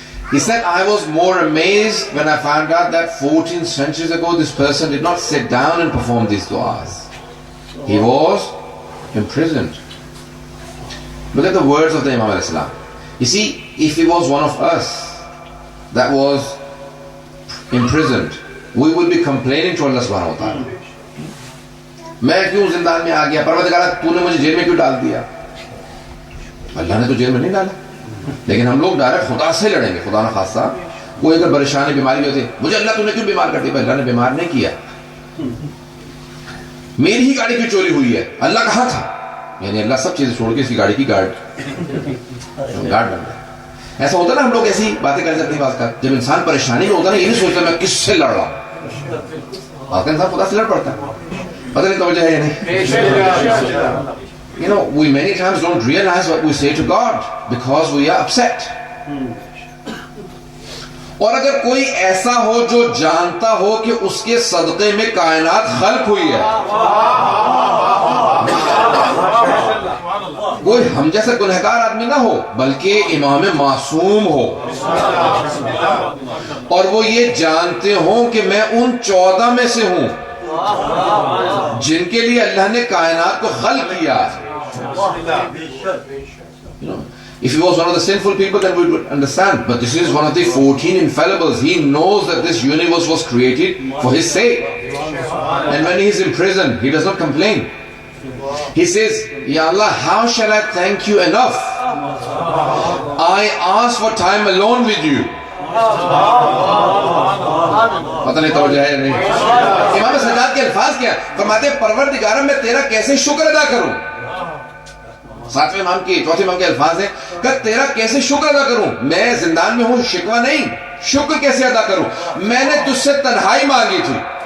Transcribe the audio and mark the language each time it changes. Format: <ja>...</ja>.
<en>He said, I was more amazed when I found out that 14 centuries ago this person did not sit down and perform these du'as. He was imprisoned. Look at the words of the Imam al-Islam. You see, if he was one of us that was imprisoned, we would be complaining to Allah subhanahu wa ta'ala.</en> <ur>میں کیوں زندان میں آ گیا؟ پروردگارہ تو نے مجھے jail میں کیوں ڈال دیا؟ اللہ نے تو جیل میں نہیں ڈالا، لیکن ہم لوگ ڈائریکٹ خدا سے لڑیں گے. خدا نہ خاصہ کوئی اگر پریشانی بیماری ہوتی، مجھے اللہ تو نے کیوں بیمار کر دیا؟ اللہ نے بیمار نہیں کیا. میری ہی گاڑی کی چوری ہوئی ہے، اللہ کہاں تھا؟ یعنی اللہ سب چیزیں چھوڑ کے اس کی گاڑی کی گارڈ بن گیا. ایسا ہوتا نا، ہم لوگ ایسی باتیں کر جاتے ہیں. بات کر جب انسان پریشانی میں ہوتا ہے نا، یہ نہیں سوچتا میں کس سے لڑ رہا ہوں. آپ کا انسان خدا سے لڑ پڑتا ہے. پتہ نہیں توجہ ہے یا نہیں.</ur> <en>You know, we many times don't realize what we say to God because we are upset.</en> <ur>اور اگر کوئی ایسا ہو جو جانتا ہو کہ اس کے صدقے میں کائنات خلق ہوئی ہے، کوئی ہم جیسا گنہگار آدمی نہ ہو بلکہ امام معصوم ہو، اور وہ یہ جانتے ہوں کہ میں ان 14 میں سے ہوں جن کے لیے اللہ نے کائنات کو خلق کیا.</ur> <en>You know, if he was one of the sinful people, then we would understand. But this is one of the 14 infallibles. He knows that this universe was created for his sake. And when he is in prison, he does not complain. He says, Ya Allah, how shall I thank you enough? I ask for time alone with you.</en> <ur>پتہ نہیں توجہ ہے یا نہیں. امام سجاد کے الفاظ کیا فرماتے ہیں، پروردگارہ میں تیرا کیسے شکر ادا کروں. 7ویں امام کی 4تھے امام کے الفاظ ہیں کہ تیرا کیسے شکر ادا کروں. میں زندان میں ہوں، شکوہ نہیں، شکر کیسے ادا کروں. میں نے تجھ سے تنہائی مانگی تھی.</ur>